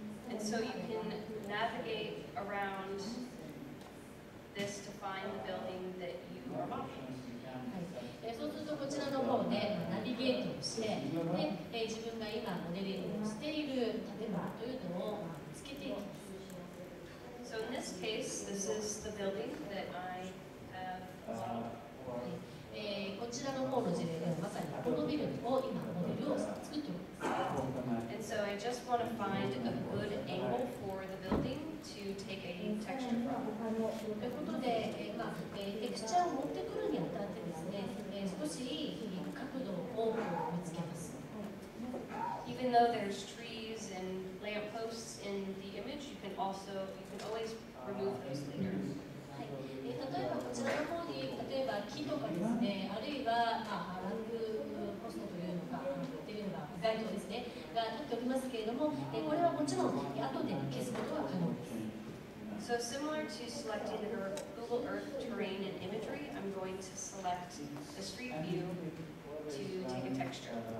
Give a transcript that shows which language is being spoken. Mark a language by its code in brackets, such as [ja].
[en] And so you can navigate around this to find the building that you are modeling. [ja] そうするとこちらの方でナビゲートをして、自分が今モデリングをしている建物というのを見つけていきます。 [en] So in this case, this is the building that I have modeled. [ja] こちらの方の事例ではまさにこのビルを今モデルを作っております。 [en] And so I just want to find a good angle for the building to take a texture from. [ja] ということで、テクスチャーを持ってくるにあたってですね、少しいい角度を見つけます。 [en] Even though there's trees and lampposts in the image, you can always remove those later. [ja] 例えばこちらの方に、例えば木とかですね、あるいは、ランプポストというのが、街灯ですね、が立っておりますけれども、これはもちろん後で消すことは可能です。 [en] So similar to selecting the Google Earth terrain and imagery, I'm going to select the street view to take a texture.